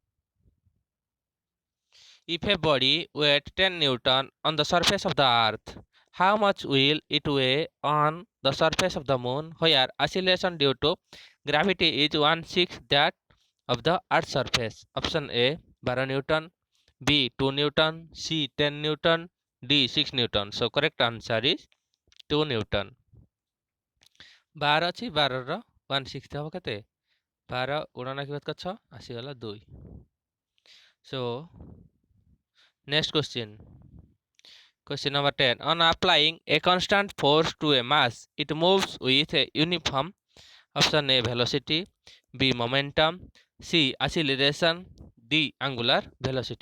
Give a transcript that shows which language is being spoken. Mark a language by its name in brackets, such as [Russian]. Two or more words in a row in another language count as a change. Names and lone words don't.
[English] If a body weighs 10 Newton on the surface of the earth, how much will it weigh on the surface of the moon where acceleration due to gravity is 1/6 that of the earth's surface? Option A, 12 Newton, B, 2 Newton, C, 10 Newton, D, 6 Newton. So correct answer is 2 Newton. [Odia] 12 ଅଛି 12 1/6 ହେବ କେତେ 12 ଗୁଣନ କି 6 ଆସିଗଲା 2. [English] So next question. Question number 10. On applying a constant force to a mass, it moves with a uniform. Option A, velocity, B, momentum, C, acceleration, D, angular velocity.